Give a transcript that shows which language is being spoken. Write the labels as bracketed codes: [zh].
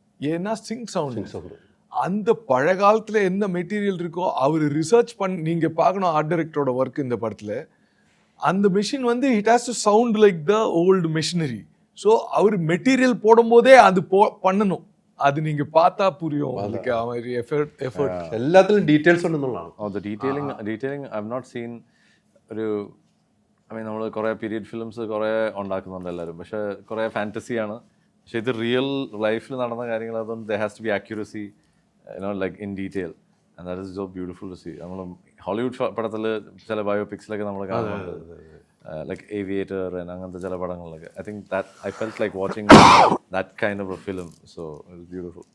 [ta] ஏன்னா sink sound. அந்த பழைய காலத்துல என்ன மெட்டீரியல் இருக்கோ அவர் ரிசர்ச் நீங்க பார்க்கணும் ஆர்ட் டைரக்டரோட ஒர்க் இந்த படத்துல. அந்த மெஷின் வந்து [en] It has to sound like the old machinery. [ta] So our material போடும்போதே அது பண்ணணும். അത് நீங்க பார்த்தா புரியும் உங்களுக்கு அவரு எஃபர்ட் [ml] എല്ലാത്തിലും details ഉണ്ടെന്നുള്ളതാണ്. Detailing [en] I have not seen [ml] ഒരു നമ്മൾ കുറേ പീരിയഡ് ഫിലിംസ് കുറേ ഉണ്ടാക്കുന്നുണ്ട് എല്ലാവരും, പക്ഷേ കുറേ ഫാൻറ്റസിയാണ്. പക്ഷേ ഇത് റിയൽ ലൈഫിൽ നടന്ന കാര്യങ്ങൾ, അതുകൊണ്ട് [en] There has to be accuracy like in detail, and that is so beautiful to see. [ml] നമ്മൾ ഹോളിവുഡ് പടത്തിൽ ചില ബയോപിക്സിലൊക്കെ നമ്മൾ കാണുന്നുണ്ട്, [en] like Aviator and [ml] അങ്ങനത്തെ ചില പടങ്ങളിലൊക്കെ. [en] I think that I felt like watching that kind of a film, so it was beautiful.